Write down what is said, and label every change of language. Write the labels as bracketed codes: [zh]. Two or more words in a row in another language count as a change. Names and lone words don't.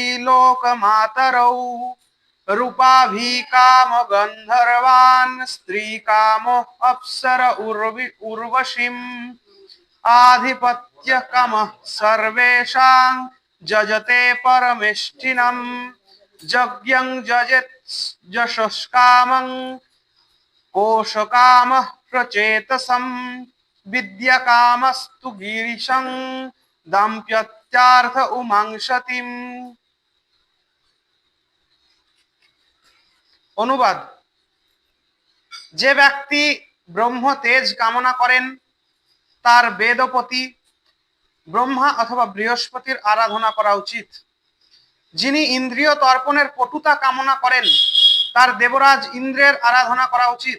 [sa] লোকমাতরৌ রূপাভিকাম গন্ধর্বান স্ত্রীকামো অপ্সর উর্বশীম আধিপত্য কামঃ সর্বেষাং যজতে পরমেষ্ঠিনম যজ্ঞং যজেত যশস্কামং কোশকামঃ প্রচেতসম বিদ্যাকামস্তু গিরিশং দাম্পত্যার্থ উমাংসতিম। [bn] অনুবাদ: যে ব্যক্তি ব্রহ্ম তেজ কামনা করেন তার বেদপতি ব্রহ্মা অথবা বৃহস্পতির আরাধনা করা উচিত। যিনি ইন্দ্রিয় তর্পণের পটুতা কামনা করেন তার দেবরাজ ইন্দ্রের আরাধনা করা উচিত।